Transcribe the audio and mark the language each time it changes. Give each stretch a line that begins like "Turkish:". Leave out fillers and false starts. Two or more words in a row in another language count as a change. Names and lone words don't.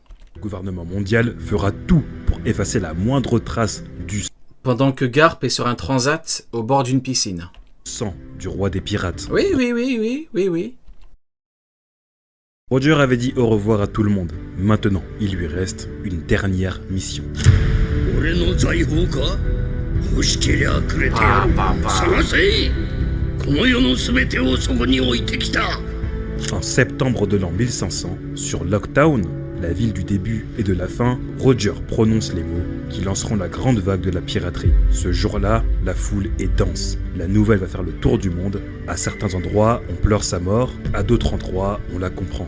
French: Le gouvernement mondial fera tout pour effacer la moindre trace du pendant que Garp est sur un transat au bord d'une piscine. Sang du roi des pirates. Oui. Roger avait dit au revoir à tout le monde. Maintenant, il lui reste une dernière mission.
Japanese: 俺の財宝か欲しけりゃくれてやる探せこの世の全てをそこに置いてきた
French: En septembre de l'an 1500, sur Locktown, la ville du début et de la fin, Roger prononce les mots qui lanceront la grande vague de la piraterie. Ce jour-là, la foule est dense. La nouvelle va faire le tour du monde. À certains endroits, on pleure sa mort. À d'autres endroits, on la comprend.